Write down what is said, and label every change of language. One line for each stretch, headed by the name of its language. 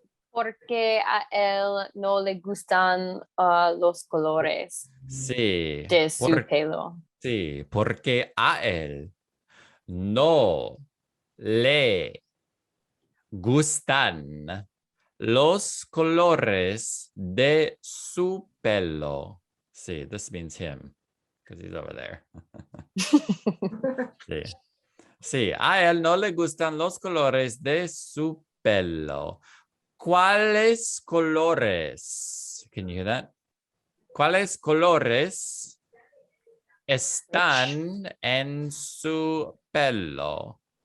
Spanish: Porque a él no le gustan los colores Sí. de su pelo. Sí, porque a él no le gustan los colores de su pelo. Sí,
English: this means him, because he's over there.
Spanish: Sí. Sí, a él no le gustan los colores de su pelo. ¿Cuáles colores?
English: Can you hear that?
Spanish: ¿Cuáles colores están en su pelo?